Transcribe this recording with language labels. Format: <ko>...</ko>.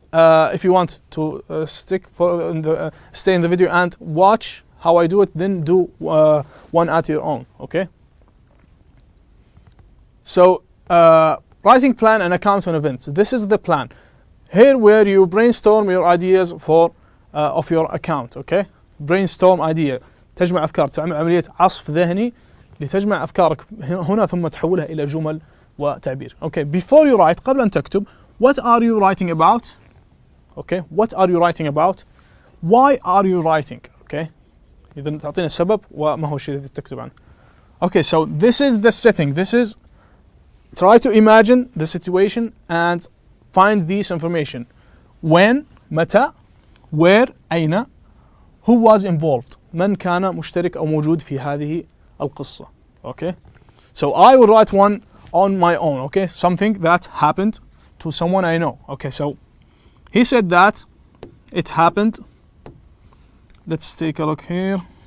<en>If you want to stay in the video and watch how I do it, then do one at your own. Okay. So writing plan and account on events. This is the plan. Here where you brainstorm your ideas for of your account. Okay. Brainstorm idea.</en> <ar>تجمع أفكار. تعمل عملية عصف ذهني لتجمع أفكارك هنا ثم تحولها إلى جمل وتعبير.</ar> <en>Okay. Before you write,</en> <ar>قبل أن تكتب,</ar> <en>what are you writing about? Okay. What are you writing about? Why are you writing? Okay.</en> <ar>إذا تعطينا السبب وما هو الشيء الذي تكتب عنه.</ar> <en>Okay. So this is the setting. This is, try to imagine the situation and find this information. When,</en> <ar>متى,</ar> <en>where,</en> <ar>أين,</ar> <en>who was involved,</en> <ar>من كان مشترك أو موجود في هذه القصة.</ar> <en>Okay. So I will write one on my own. Okay. Something that happened to someone I know. Okay. So he said that it happened. Let's take a look here.</en>